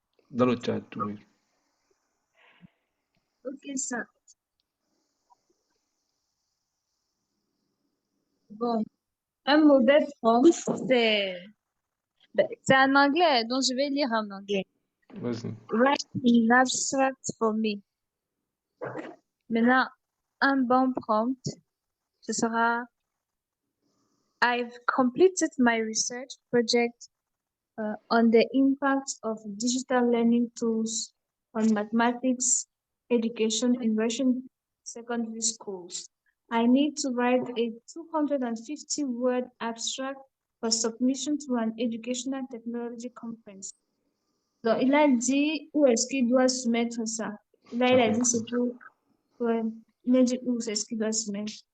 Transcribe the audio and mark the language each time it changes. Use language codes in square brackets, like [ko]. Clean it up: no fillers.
[fr] Dans le chat, oui. Ok, ça. Bon, un mauvais prompt, c'est en anglais, donc je vais lire en anglais. Vas-y. [en] Write in abstract for me. [fr] Maintenant, un bon prompt, ce sera [en] I've completed my research project on the impact of digital learning tools on mathematics education in Russian secondary schools. I need to write a 250-word abstract for submission to an educational technology conference. [fr] Donc, il a dit où est-ce qu'il doit soumettre ça. Là, il a dit c'est pour... Ouais, il a dit où est-ce qu'il doit soumettre.